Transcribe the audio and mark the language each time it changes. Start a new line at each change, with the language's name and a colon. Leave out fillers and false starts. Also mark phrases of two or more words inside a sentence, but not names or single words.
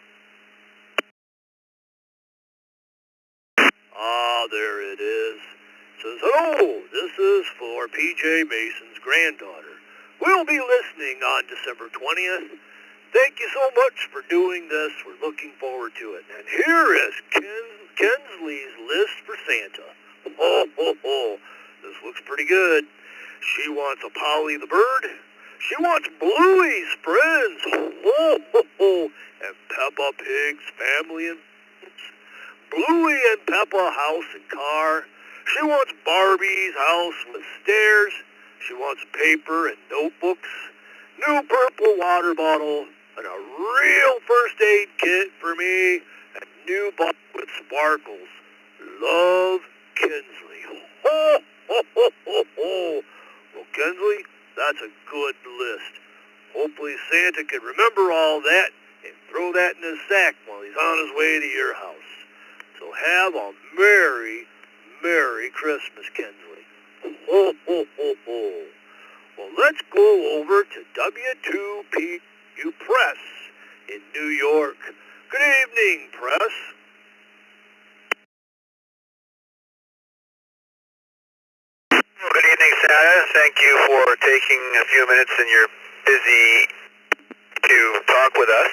English: There it is. It says, hello, this is for PJ Mason's granddaughter. We'll be listening on December 20th. Thank you so much for doing this. We're looking forward to it. And here is Kinsley's list for Santa. Oh, ho, ho. This looks pretty good. She wants a Polly the bird. She wants Bluey's friends. Oh, ho, ho. And Peppa Pig's family and Bluey and Peppa house and car. She wants Barbie's house with stairs. She wants paper and notebooks, new purple water bottle, and a real first aid kit for me, and new bottle with sparkles. Love, Kinsley. Ho, ho, ho, ho, ho. Well, Kinsley, that's a good list. Hopefully Santa can remember all that and throw that in his sack while he's on his way to your house. So have a Merry, Merry Christmas, Kinsley. Ho, ho, ho, ho. Well, let's go over to W2PU Press in New York. Good evening, Press. Good evening, Santa. Thank you for taking a few minutes in your busy to talk with us.